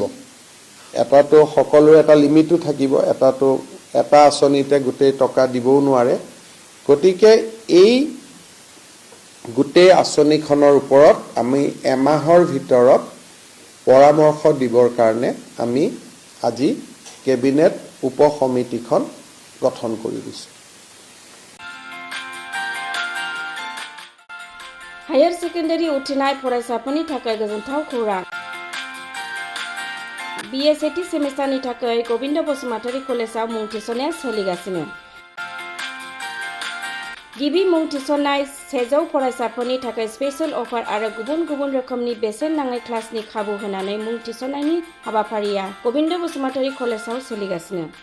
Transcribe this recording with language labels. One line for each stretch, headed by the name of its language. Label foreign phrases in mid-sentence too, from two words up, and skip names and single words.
Assamese: এটাতো সকলোৰে এটা লিমিটো থাকিব, এটা আঁচনিতে গোটেই টকা দিবও নোৱাৰে। গতিকে এই গোটেই আঁচনিখনৰ ওপৰত আমি এমাহৰ ভিতৰত পৰামৰ্শ দিবৰ কাৰণে আমি আজি কেবিনেট উপ সমিতিখন গঠন কৰি দিছোঁ।
Bodo: हायर सेकेन्डारि उथ्रिनाय फरायसाफोरनि थाखाय गोजोनथाव खौरां। BSAT सेमिस्टारनि थाखाय गबिन्द बसुमतारी कलेजाव मुं थिसननाया सोलिगासिनो। गिबि मुं थिसननाय 100 फरायसाफोरनि थाखाय
English: special offer
Bodo: आरो गुबुन गुबुन रोखोमनि बेसेन नाङै क्लासनि खाबु होनानै मुं थिसननायनि हाबाफारिया गबिन्द बसुमतारी कलेजाव सोलिगासिनो।